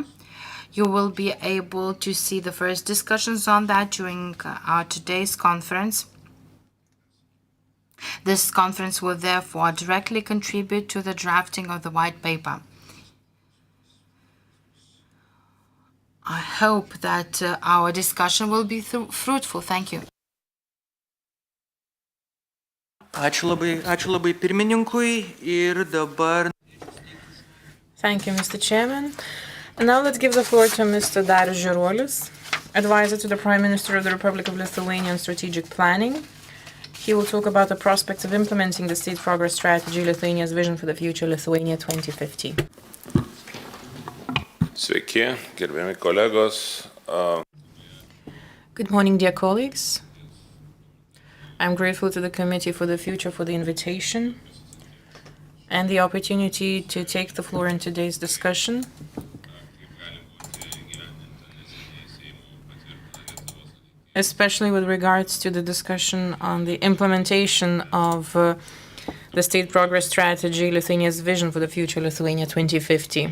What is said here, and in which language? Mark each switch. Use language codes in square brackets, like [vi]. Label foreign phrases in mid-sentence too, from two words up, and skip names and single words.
[en] You will be able to see the first discussions on that during our today's conference. This conference will therefore directly contribute to the drafting of the white paper. I hope that our discussion will be fruitful. Thank you. [lt] Ačiū labai pirmininkui ir dabar. [en] Thank you, Mr. Chairman. And now let's give the floor to Mr. Darius Žeruolis, advisor to the Prime Minister of the Republic of Lithuania on strategic planning. He will talk about the prospects of implementing the State Progress Strategy, Lithuania's Vision for the Future, Lithuania 2050. [lt] Sveiki, gerbiami kolegos. [en] Good morning, dear colleagues. I'm grateful to the Committee for the Future for the invitation and the opportunity to take the floor in today's discussion. Especially with regards to the discussion on the implementation of the State Progress Strategy, Lithuania's Vision for the Future, Lithuania 2050.